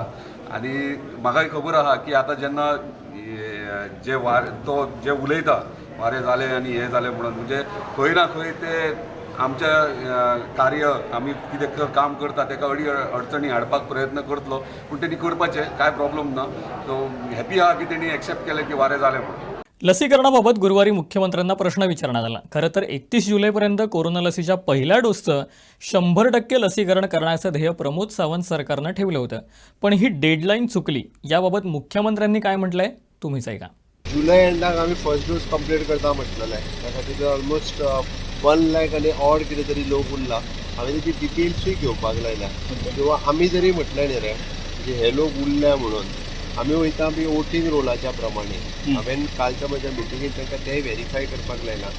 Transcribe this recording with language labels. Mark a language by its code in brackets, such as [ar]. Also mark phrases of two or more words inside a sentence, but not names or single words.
[kok] आनी म्हाकाय खबर आहा की आतां जेन्ना जे उलयता वारें जालें आनी हें जालें म्हणून, म्हणजे खंय ना खंय ते आमच्या कार्य आमी कितें काम करता तेका अडचणी हाडपाक प्रयत्न करतलो, पूण तेणी करपाचें कांय प्रॉब्लेम ना. [en] so happy [kok] आहा की तेणी एक्सेप्ट केलें की वारें जालें म्हणून. [mr] लसीकरणाबाबत गुरुवारी मुख्यमंत्र्यांना प्रश्न विचारण्यात आला. खरं तर 31 जुलैपर्यंत कोरोना लसीच्या पहिल्या डोसचं 100% लसीकरण करण्याचं ध्येय प्रमोद सावंत सरकारनं ठेवलं होतं, पण ही डेडलाईन चुकली. याबाबत मुख्यमंत्र्यांनी काय म्हटलंय तुम्हीच ऐका. [kok] जुलै एंडाक आमी [en] first dose complete [kok] करता म्हटलेले, त्या खातीर ऑलमोस्ट 1 लाख आनी ऑड कितें तरी लोक उरला. हांवें तेची डिटेल्सूय घेवपाक लायल्या, किंवा आमी जरी म्हटलें न्ही रे म्हणजे हे लोक उरल्या म्हणून, आमी वयता आमी वोटींग रोलाच्या प्रमाणे. हांवें कालच्या म्हज्या मिटिंगेंत तांकां तेंय व्हेरीफाय करपाक लायला.